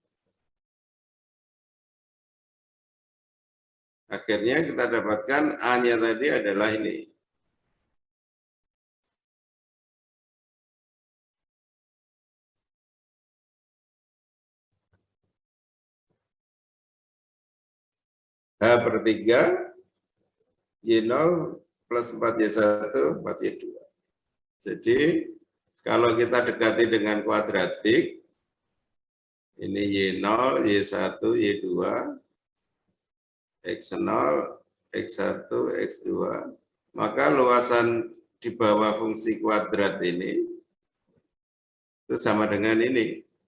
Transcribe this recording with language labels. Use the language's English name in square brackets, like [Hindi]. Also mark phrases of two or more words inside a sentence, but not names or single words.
[Indonesian] Akhirnya kita dapatkan A-nya tadi adalah ini. H per 3, Y0 plus 4Y1, 4Y2. Jadi, kalau kita dekati dengan kuadratik, ini Y0, Y1, Y2, X0, X1, X2, maka luasan di bawah fungsi kuadrat ini itu sama dengan ini.